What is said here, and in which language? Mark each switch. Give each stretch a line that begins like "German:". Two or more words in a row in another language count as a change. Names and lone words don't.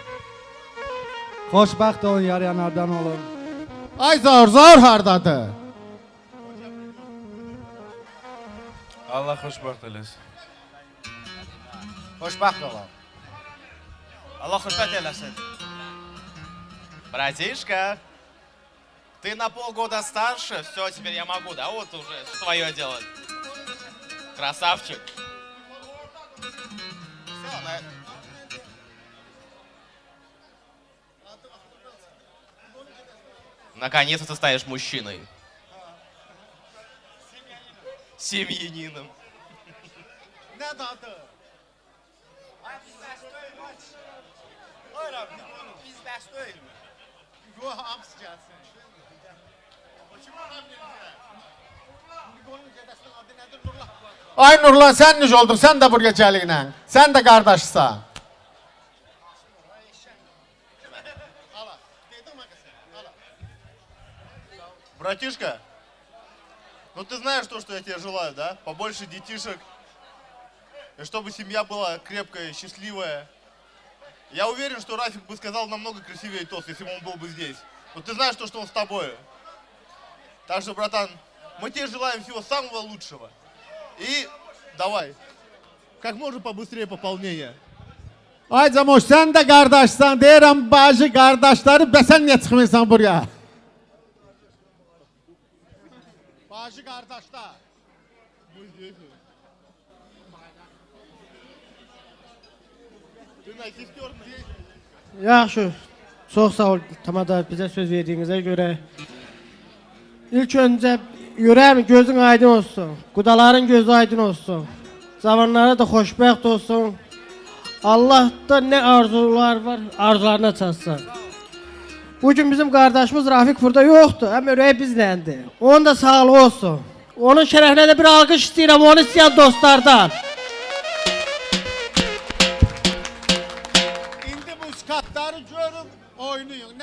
Azerbaijani: Xoşbəxt olun, yarayanlardan olun. Ay Zaur hardadır? Allah xoşbəxt eləsin. Xoşbəxt olun. Allah xoşbəxt eləsin.
Russian: Братишка, ты на полгода старше, все, теперь я могу, да, вот уже свое делать. Красавчик. Все, наконец-то ты станешь мужчиной. Семьянином.
Azerbaijani: Ne dadı? Ay bizdaş deyil mi?
Turkish: Hayır abi,
Azerbaijani: bizdaş deyil mi? Yo, hamısı gəlsin. Kim ola bilir? Nurlanın gedəsinin adı nədir? Nurlan. Ay Nurlan, sən necə oldun? Sən də buraya gəlinə. Sən də qardaşsan.
Russian: Братишка, ну ты знаешь то, что я тебе желаю, да? Побольше детишек. И чтобы семья была крепкая, счастливая. Я уверен, что Рафик бы сказал намного красивее тост, если бы он был бы здесь. Но ты знаешь то, что он с тобой. Так что, братан, мы тебе желаем всего самого лучшего. И давай, как можно побыстрее пополнение.
Azerbaijani: Ay Camoş, sən də qardaşsan, deyirəm bacı qardaşları, bəsən niyə çıxmırsan buraya? Bacı qardaşlar. Yaxşı. Çox sağ ol Tamada bizə söz verdiyinizə görə. İlk öncə ürəyim gözün aydın olsun. Qudaların gözü aydın olsun. Cavanlara da xoşbəxt olsun. Allah da ne arzular var, arzularına çatsın.
Turkish: Bugün bizim kardeşimiz Rafik burada yoktu, hem öreği bizlendi.
Azerbaijani: Onun da sağlığı olsun.
Turkish: Onun şerefine de bir alkış istiyorum, onu isteyen dostlardan.
Azerbaijani: İndi bu skatları görün, oynayın.